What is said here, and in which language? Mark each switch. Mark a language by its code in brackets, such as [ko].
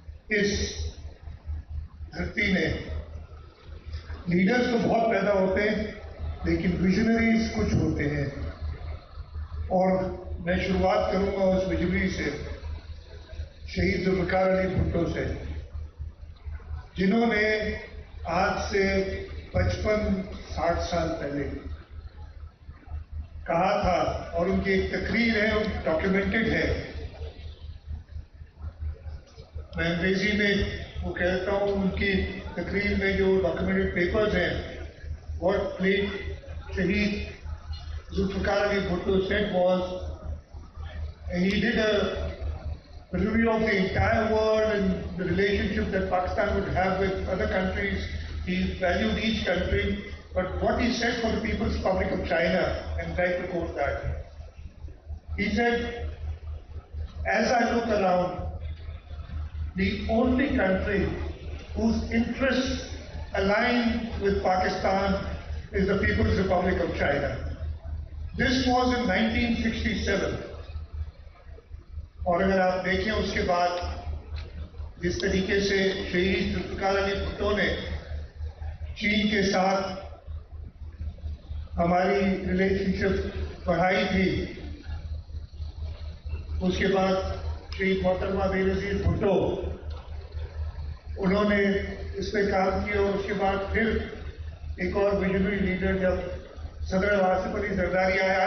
[ur] اس دھرتی میں لیڈرز تو بہت پیدا ہوتے ہیں لیکن ویژنریز کچھ ہوتے ہیں، اور میں شروعات کروں گا اس ویژنری سے، شہید ذوالفقار علی بھٹو سے، جنہوں نے آج سے 55-60 سال پہلے کہا تھا، اور ان کی ایک تقریر ہے، ڈاکیومنٹڈ ہے. میں انگریزی میں وہ کہتا ہوں، ان کی تقریر میں جو ڈاکیومنٹڈ پیپرز ہیں، [en] what late Shaheed Zulfikar Ali Bhutto said was, and he did a review of the entire world and the relationship that Pakistan would have with other countries. He valued each country, but what he said for the People's Republic of China, and I'd like to quote that. He said, as I look around, the only country whose interests align with Pakistan is the People's Republic of China. This was in 1967. [ur] اور اگر آپ دیکھیں اس کے بعد جس طریقے سے شہید ذوالفقار علی بھٹو نے چین کے ساتھ ہماری ریلیشن شپ بڑھائی تھی، اس کے بعد شہید محترمہ بے نظیر بھٹو، انہوں نے اس پہ کام کیا، اور اس کے بعد پھر ایک اور ویژنری لیڈر جب صدر آصف علی زرداری آئے.